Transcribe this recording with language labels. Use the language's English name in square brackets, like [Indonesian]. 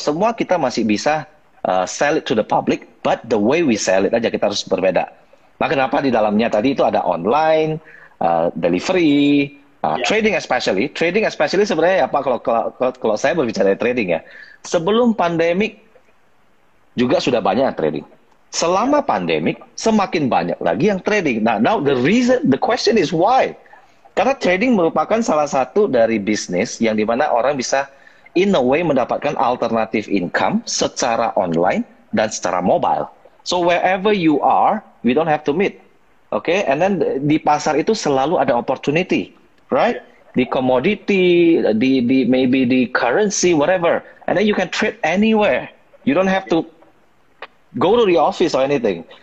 [Indonesian] Semua kita masih bisa [English] sell it to the public, but the way we sell it [Indonesian] aja kita harus berbeda. Nah, kenapa di dalamnya tadi itu ada online, delivery, trading especially. [English] Trading especially [Indonesian] sebenarnya ya Pak, kalau saya berbicara trading ya. Sebelum pandemik juga sudah banyak yang trading. Selama pandemik semakin banyak lagi yang trading. [English] Nah, now the question is why? [Indonesian] Karena trading merupakan salah satu dari bisnis yang dimana orang bisa [English] in a way [Indonesian] mendapatkan [English] alternative income [Indonesian] secara online dan secara mobile. [English] So wherever you are, we don't have to meet. Okay, and then [Indonesian] di pasar itu selalu ada opportunity, [English] right? [Indonesian] Di commodity, maybe di currency, whatever. [English] And then you can trade anywhere. You don't have to go to the office or anything.